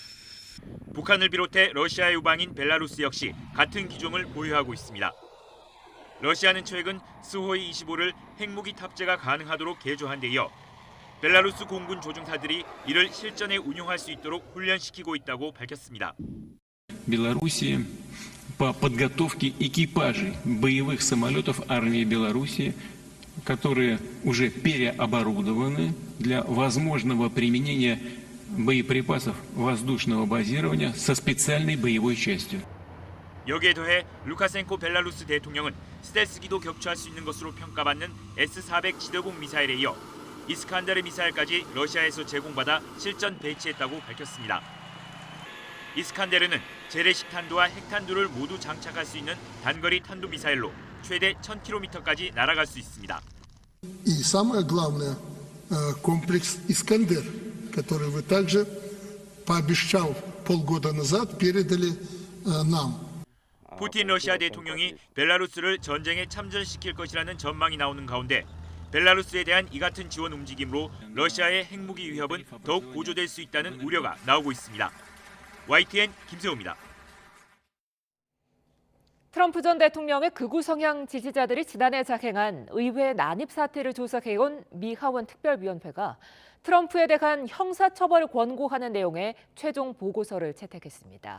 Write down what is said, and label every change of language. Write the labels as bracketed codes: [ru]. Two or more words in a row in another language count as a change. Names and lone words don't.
[ko] 북한을 비롯해 러시아의 우방인 벨라루스 역시 같은 기종을 보유하고 있습니다. 러시아는 최근 스호이-25를 핵무기 탑재가 가능하도록 개조한 데 이어 벨라루스 공군 조종사들이 이를 실전에 운용할 수 있도록 훈련시키고 있다고 밝혔습니다. [ru] Белоруссии по подготовке экипажей боевых самолетов армии Белоруссии, которые уже переоборудованы для возможного применения боеприпасов воздушного базирования со специальной боевой частью. [ko] 여기에 더해 루카센코 벨라루스 대통령은 스텔스기도 격추할 수 있는 것으로 평가받는 S-400 지대공 미사일에 이어 이스칸데르 미사일까지 러시아에서 제공받아 실전 배치했다고 밝혔습니다. 이스칸데르는 재래식 탄두와 핵탄두를 모두 장착할 수 있는 단거리 탄두 미사일로 최대 1000km까지 날아갈 수 있습니다. [ru] И самое главное, комплекс «Искандер», который вы также, пообещав полгода назад, передали нам. [ko] 푸틴 러시아 대통령이 벨라루스를 전쟁에 참전시킬 것이라는 전망이 나오는 가운데 벨라루스에 대한 이 같은 지원 움직임으로 러시아의 핵무기 위협은 더욱 고조될 수 있다는 우려가 나오고 있습니다. YTN 김세호입니다. 트럼프 전 대통령의 극우 성향 지지자들이 지난해 자행한 의회 난입 사태를 조사해온 미 하원 특별위원회가 트럼프에 대한 형사처벌을 권고하는 내용의 최종 보고서를 채택했습니다.